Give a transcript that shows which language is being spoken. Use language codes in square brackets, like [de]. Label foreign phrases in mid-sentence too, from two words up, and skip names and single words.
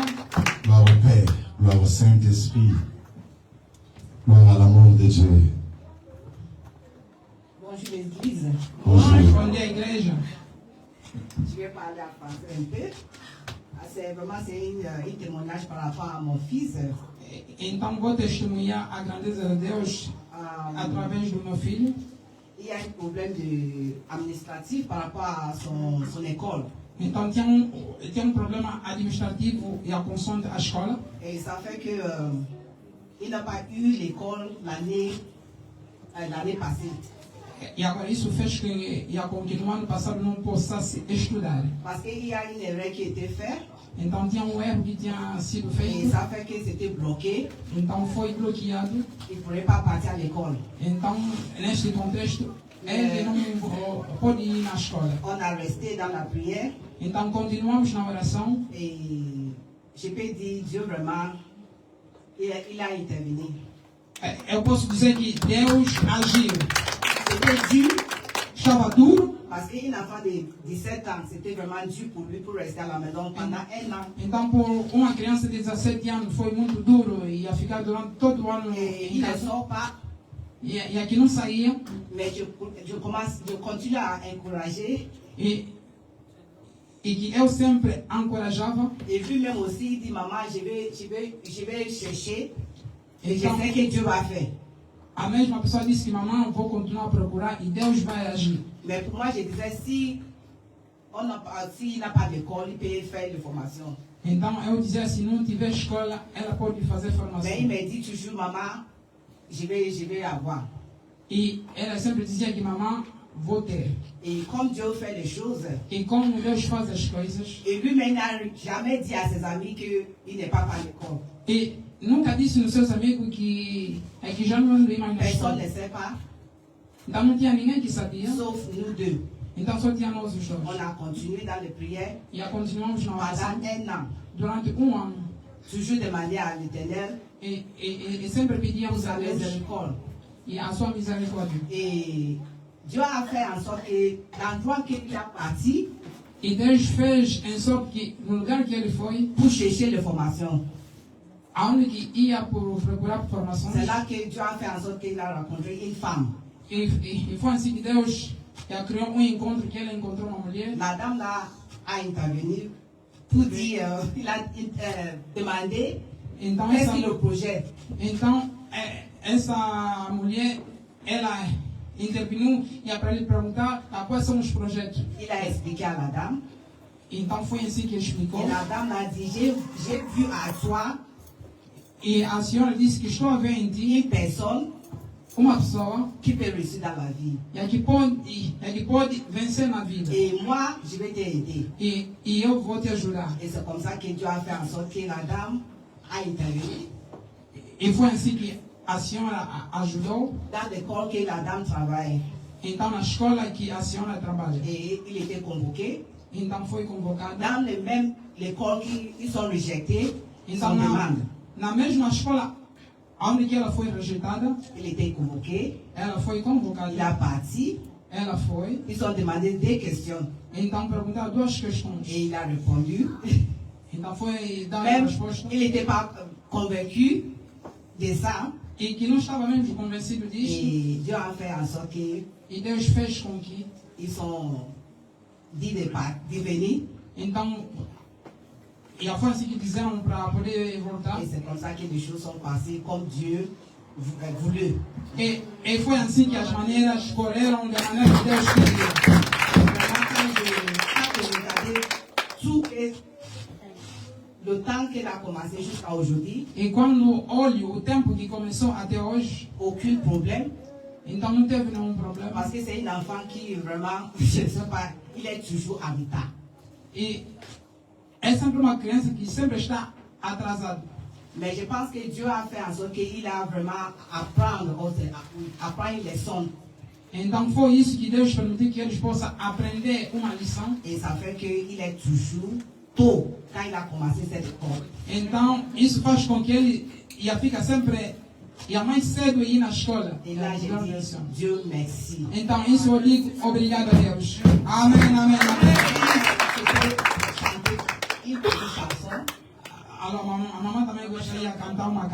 [fr] gloire au Père, gloire au Saint-Esprit, gloire à l'amour de Dieu. Bonjour l'église. Bonjour. Bonjour, Église. Je vais parler à français un peu. C'est vraiment un témoignage par rapport à mon fils. [pt] Então vou testemunhar a grandeza de Deus através do meu filho. [fr] Il y a un problème administratif par rapport à son école. [pt] Então tinha problema administrativo e a consoante à escola. [fr] Et ça fait que il n'a pas eu l'école l'année passée. [pt] E agora isso fez que ia continuar no passado não possa estudar. [fr] Parce qu'il y a une erreur qui a été faite. [pt] Então tinha erro que tinha sido [fr] Et [pt] feito. [fr] ça fait que c'était bloqué. [pt] Então foi bloqueado. [fr] Il ne pourrait pas partir à l'école. [pt] Então neste contexto ele não pôde ir na escola. [fr] On a resté dans la prière. [pt] Então continuamos na oração. [fr] Et je peux dire, Dieu vraiment, il a intervenu. [pt] Eu posso dizer que Deus agiu. [fr] C'était dur, [pt] Estava duro. [fr] parce qu'un enfant de 17 ans, c'était vraiment dur pour lui pour rester à la maison pendant un an. [pt] Então, por uma criança de 17 anos, foi muito duro e ia ficar durante todo o ano [fr] Et [pt] em [fr] il ne [pt] casa. [fr] sort pas, [pt] E aqui não saía. [fr] mais je continue à encourager. [pt] E que eu sempre encorajava. [fr] Et lui-même aussi, il dit, maman, je vais chercher. Et je [pt] Então, [fr] sais que Dieu va faire. [pt] a mesma pessoa disse que mamãe, vou continuar a procurar e Deus vai agir. [fr] Mais pour moi, je disais, s'il n'a pas d'école, il peut faire de formation. [pt] Então, eu dizia, se não tiver escola, ela pode fazer [fr] Mais il [pt] formação. [fr] me dit toujours, maman, je vais avoir. [pt] E ela sempre dizia que mamãe, vou ter. [fr] Et comme Dieu fait les choses, [pt] E como Deus faz as coisas, [fr] et lui-même n'a jamais dit à ses amis qu'il n'est pas à l'école. [pt] e nunca disse nos seus amigos que já não ando mais na [fr] Personne [pt] escola. [fr] ne sait pas, [pt] Então não tinha ninguém que sabia. [fr] sauf nous deux. [pt] Então só tinha nós os dois. [fr] On a continué dans les prières [pt] E a continuamos na oração [fr] pendant un an, [pt] durante ano. [fr] toujours demandé à l'Éternel [pt] E sempre [fr] pour [pt] pedíamos a [fr] sa [pt] Deus [fr] miséricorde. [pt] e a sua misericórdia. [fr] Et Dieu a fait en sorte que l'endroit qu'il a parti [pt] E Deus fez em sorte que no lugar que ele foi, [fr] pour chercher les formations, [pt] aonde que ia por procurar formações, [fr] c'est là que Dieu a fait en sorte qu'il a rencontré une femme. [pt] e foi assim que Deus criou encontro que ele encontrou uma mulher. [fr] Madame là a intervenu pour dire, il a demandé [pt] Então [fr] qu'est-ce [pt] essa, [fr] qu'il le projet. [pt] então essa mulher, ela intervenuo e para lhe perguntar quais são os projetos. [fr] Il a expliqué à la dame. [pt] Então foi assim que ele explicou. [fr] Et la dame a dit, j'ai vu à toi [pt] E a senhora disse que estou a ver em ti [fr] une personne [pt] uma pessoa [fr] qui peut réussir dans la vie. [pt] que pode vencer na vida. [fr] Et moi, je vais t'aider. [pt] E eu vou te ajudar. [fr] Et c'est comme ça que Dieu a fait en sorte que la dame a intervenu [pt] E foi assim que a senhora ajudou. [fr] dans l'école que la dame travaille. [pt] Então na escola que a senhora trabalha. [fr] Et il était convoqué. [pt] Então foi convocada. [fr] Dans les mêmes écoles qui sont rejetées, ils [pt] Então [fr] sont demandent. [pt] na mesma escola onde que ela foi rejeitada, [fr] Il était convoqué. [pt] ela foi [fr] Il a [pt] convocada. [fr] parti. [pt] Ela foi. [fr] Ils ont demandé des questions. [pt] Então perguntaram duas questões. [fr] Et il a répondu. [pt] Então foi dar a [fr] Même, [pt] resposta. [fr] il n'était pas convaincu de ça. [pt] E que não estava mesmo convencido disto. [fr] Et Dieu a fait en sorte qu'ils [pt] E Deus fez com que. [fr] sont dit de venir. [pt] Então E foi assim que diziam para poder voltar. [fr] Et c'est comme ça que les choses sont passées comme Dieu voulait. [pt] E foi assim que as maneiras escolheram da maneira que Deus queria. [fr] Vraiment, quand je regardais tout le temps qu'elle a commencé jusqu'à aujourd'hui, [pt] E quando olho o tempo que começou até hoje, [fr] aucun problème. [pt] então não teve nenhum problema. [fr] Parce que c'est un enfant qui vraiment, je ne sais pas, il est toujours en retard. [pt] E é sempre uma criança que sempre está atrasada. [fr] Mais je pense que Dieu a fait en sorte qu'il a vraiment apprendre une leçon. [pt] Então foi isso que Deus permitiu que eles possam aprender uma lição. [fr] Et ça fait qu'il est toujours tôt quand il a commencé cette école. [pt] Então isso faz com que ele fica sempre mais cedo ir na escola. [fr] Et là, je dis, Dieu merci. [pt] Então isso eu digo obrigado a Deus. Amém, amém, amém. [fr] Une petite chanson [pt] Alors a mamãe também gostaria de cantar uma